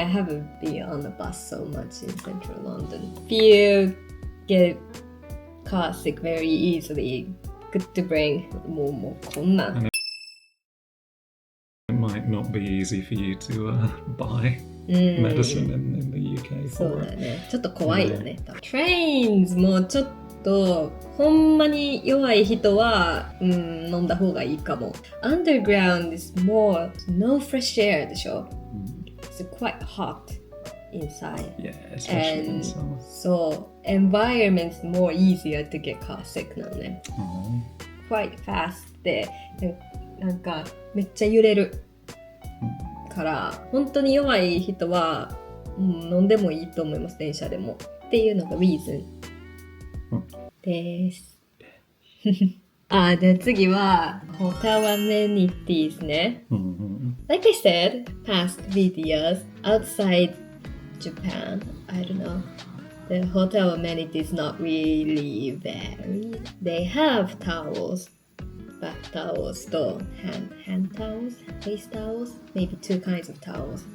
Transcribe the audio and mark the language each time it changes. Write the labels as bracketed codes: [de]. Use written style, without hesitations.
[en] I haven't been on the bus so much in central London. If you get car sick very easily, good to bring [ja] もうこんなん。 [en] It might not be easy for you to buy medicine in the UK [ja] そう [en] for [ja] だ [en] it. [ja] ね。ちょっと怖いよね。 Trains もちょっとほんまに弱い人は、飲んだ方がいいかも。 [en] Underground is more no fresh air [ja] でしょ。 [en] It's quite hot inside. Yeah, especially in And summer. so environment's more easier to get car sick [ja] なのね。 [en] quite fast [ja] でなんかめっちゃ揺れるから本当に弱い人は、飲んでもいいと思います。電車でもっていうのが reason です。で次は hotel amenities ね。 [en] Like I said, past videos outside Japan, I don't know. The hotel amenities not really varied. They have towels, bath towels, hand towels, face towels, maybe two kinds of towels.